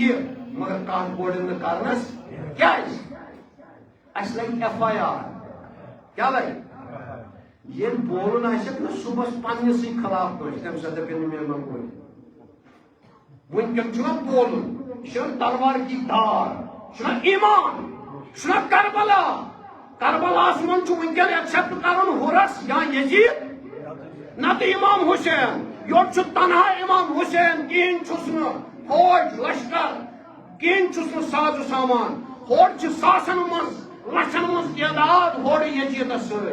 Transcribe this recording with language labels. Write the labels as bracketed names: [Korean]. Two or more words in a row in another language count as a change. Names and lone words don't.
[Kashmiri] یہِ مگر کتھ بوڑن نہٕ کرنس کیازِ اسہِ لگہِ FIR کیٛاہ لگہِ ییٚلہِ بولُن آسٮ۪کھ نہ صُبحس پننِسٕے خلاف کٲنٛسہِ تمہِ ساتہٕ دپن نہٕ مےٚ مہ بولہِ وٕنکٮ۪ن چھُنہ بولُن یہِ چھُنہ تلوار [Urdu] کی دھار [Kashmiri] چھُنہ ایمان چھُنہ کربلا کربلاہس منٛز چھُ وٕنکٮ۪ن ایکسپٹ کرُن ہُرس یا یزید نتہٕ امام حسین یورٕ چھُ تنہا امام حسین کہیٖنۍ چھُس نہٕ فوج لشکر کہیٖنۍ چھُس نہٕ سازٕ سامان ہورٕ چھِ ساسن منٛز لچھن منٛز تعداد ہورٕ یزیدس سۭتۍ